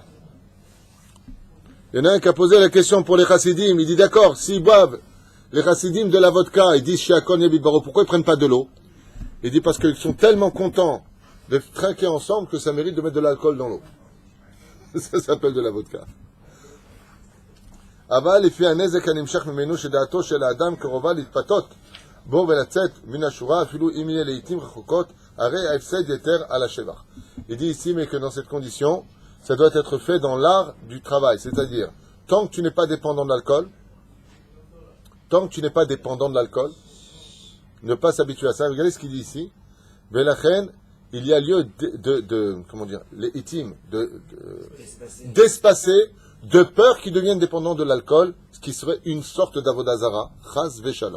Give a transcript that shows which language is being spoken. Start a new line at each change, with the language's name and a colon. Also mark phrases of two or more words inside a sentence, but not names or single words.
French: Il y en a un qui a posé la question pour les Chassidim. Il dit d'accord, s'ils boivent les Chassidim de la vodka, ils disent chez Akon et Bidbaro, pourquoi ils ne prennent pas de l'eau? Il dit parce qu'ils sont tellement contents de trinquer ensemble que ça mérite de mettre de l'alcool dans l'eau. Ça s'appelle de la vodka.
Hebrew: אבל לפי הנזק הנמשך ממנו שדעתו של האדם קרובה להתפתות בו ולצאת מן השורה אפילו אם יהיה לעיתים רחוקות הרי ההפסד יתר על השבח.
French: Il dit ici mais que dans cette condition ça doit être fait dans l'art du travail, c'est-à-dire tant que tu n'es pas dépendant de l'alcool, ne pas s'habituer à ça. Regardez ce qu'il dit ici. Velachen, il y a lieu comment dire, les itim, d'espacer, de peur qu'ils deviennent dépendants de l'alcool, ce qui serait une sorte d'avodazara,
Hebrew: חס ושלום.